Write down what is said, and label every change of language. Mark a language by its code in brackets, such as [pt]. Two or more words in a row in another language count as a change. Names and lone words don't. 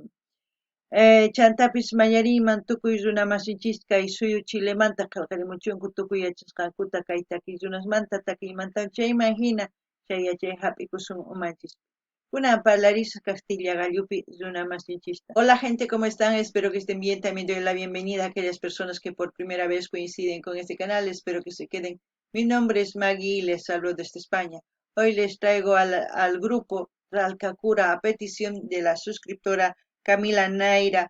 [qu] Chantapis mañariyman tukuy runa masinchis kay suyu Chilemanta qillqarimuchunku tukuy yachasqankuta kay takiy runasmanta takiymanta chayman hina chay yachay hap'ikusun umanchis. Kunan parlarisqa Castilla gallupi runa masinchista. [es] Hola gente, ¿cómo están? Espero que estén bien. También doy la bienvenida a aquellas personas que por primera vez coinciden con este canal. Espero que se queden. Mi nombre es Maggie y les hablo desde España. Hoy les traigo al grupo Ralcacura a petición de la suscriptora Camila Naira.